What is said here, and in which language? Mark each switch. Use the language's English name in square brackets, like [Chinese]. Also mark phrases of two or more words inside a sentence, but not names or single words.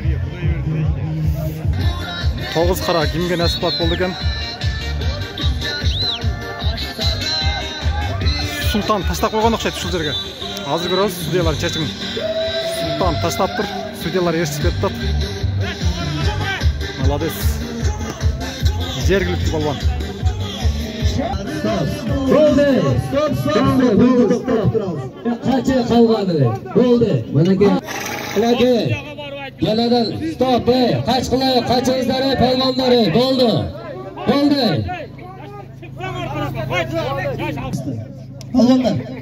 [Uzbek] To'g'uz qara kimga nasiblat bo'ldi ekan? Sultan tashlab qo'ygan o'xshaydi shu yerga. Hozir ko'ramiz, sudyalar chechim. Sultan tashlab tur, sudyalar eshitib ketdi. [Kazakh] Молодец. Жергілікті балуан. Болды. [Uzbek] Qancha qolgani? Bo'ldi. Mana keladi. Keladi. Stop. Qachqilay, qachingizlar palvonlar. Bo'ldi. Bo'ldi. Palvonlar.